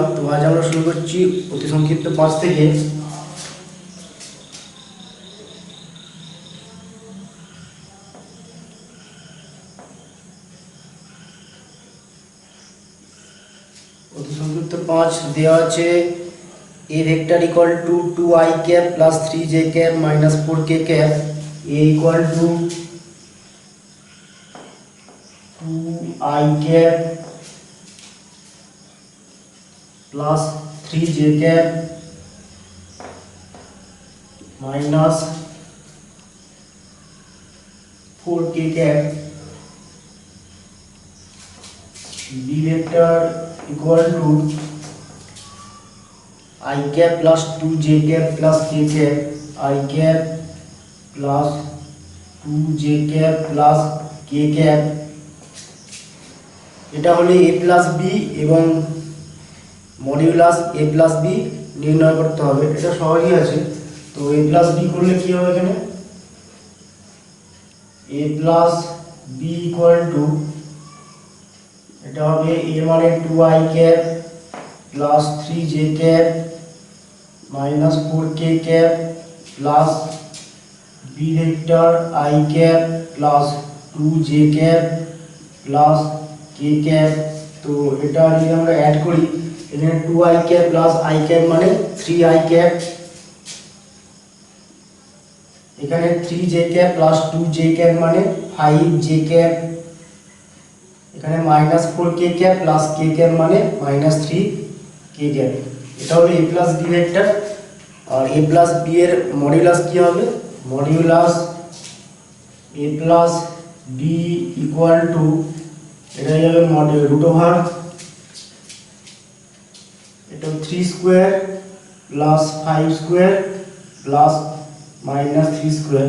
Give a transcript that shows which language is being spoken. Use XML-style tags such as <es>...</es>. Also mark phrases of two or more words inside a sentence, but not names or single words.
<bn>তো আজ আমরা শুরু করছি অতি সংক্ষিপ্ত 5 থেকে। অতি সংক্ষিপ্ত 5 দেওয়া আছে</bn> <en>a vector equal to 2i cap plus 3j cap minus 4k cap, a equal to 2i cap plus 3j cap minus 4k cap, b vector equal to I cap plus 2j cap plus k cap, I cap plus 2j cap plus k cap।</en> <bn>এটা হলো</bn> <en>a plus b</en> <bn>এবং মডিউলাস</bn> <en>a plus b</en> <bn>নির্ণয় করতে হবে। এটা সহজই আছে। তো</bn> <en>a plus b</en> <bn>করলে কি হবে এখানে</bn> <en>a plus b equal to</en> <bn>এটা হবে a মানে</bn> <en>2i cap plus 3j cap minus 4k cap plus b vector I cap plus 2j cap plus k cap।</en> <bn>তো এটা যদি আমরা অ্যাড করি এখানে</bn> <en>2i cap plus I cap মানে 3i cap, এখানে 3j cap plus 2j cap মানে 5j cap, এখানে minus 4k cap plus k cap মানে minus 3k cap।</en> <bn>এটা হলো</bn> <en>a plus b</en> <bn>ভেক্টর। আর</bn> <en>a plus b</en> <bn>এর মডিউলাস কি হবে, মডিউলাস a plus b</bn> <en>equal to</en> <bn>এটা হয়ে যাবে</bn> <en>root over</en> <bn>এটা</bn> <en>3 square plus 5 square plus minus 3 square.</en>